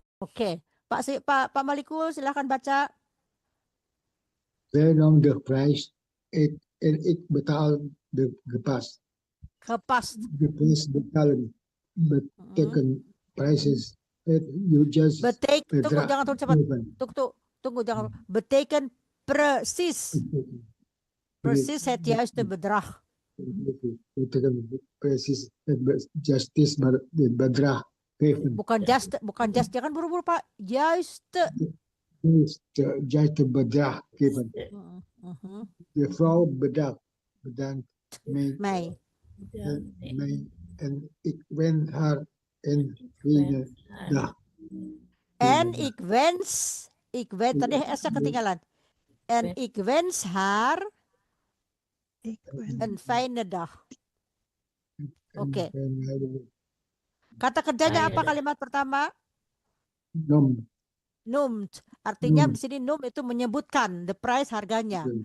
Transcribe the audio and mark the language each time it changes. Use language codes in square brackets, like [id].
[id] Oke, Pak Malikul silahkan baca. [nl] Zij nam de prijs en ik betaal de gepast. Gepast. De prijs betalen betekent prijs you just [id] Tunggu, jangan terlalu cepat. Tunggu, jangan. [nl] Betekent precies. Precies het juiste bedrag. Betekent precies het juiste bedrag geven. [id] Bukan just, jangan buru-buru Pak. Juiste. [nl] Juiste bedrag geven. De vrouw bedankt mij. En ik wens haar een fijne dag. En ik wens, [id] tadi S-nya ketinggalan. [nl] En ik wens haar een fijne dag. [id] Oke. Kata kerjanya apa kalimat pertama? Noemt. Artinya di sini noem itu menyebutkan the price, harganya.